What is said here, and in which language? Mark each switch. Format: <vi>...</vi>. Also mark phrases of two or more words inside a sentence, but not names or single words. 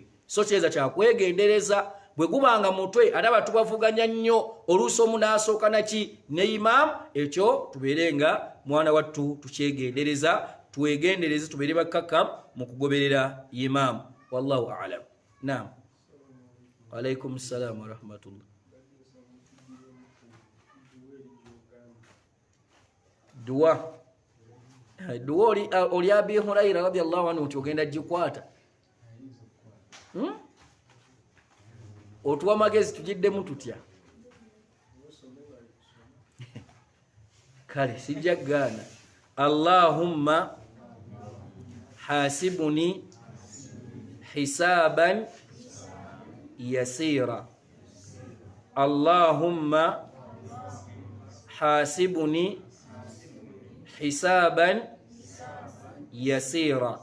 <lg>So kyeza kyakwegendereza. Bwe gubanga mutwe ate abantu bavuganya nnyo, oluusi omu n'asooka naki ne imaamu, ekyo tubeere nga mwana wattu tukyegendereza, twegendereze tubeere bakkakkamu mu kugoberera imaamu.</lg> <ar>والله أعلم. Naam. عليكم السلام ورحمة الله.</ar> <lg>Dua oli Abi Hurairah</lg> <ar>رضي الله عنه</ar> <lg>ogenda jikwata. Otuwa magezi tujiddemu tutya. Kale sijja gana.</lg> <ar>اللهم حاسبني حسابا يسيرا. اللهم حاسبني حسابا يسيرا.</ar>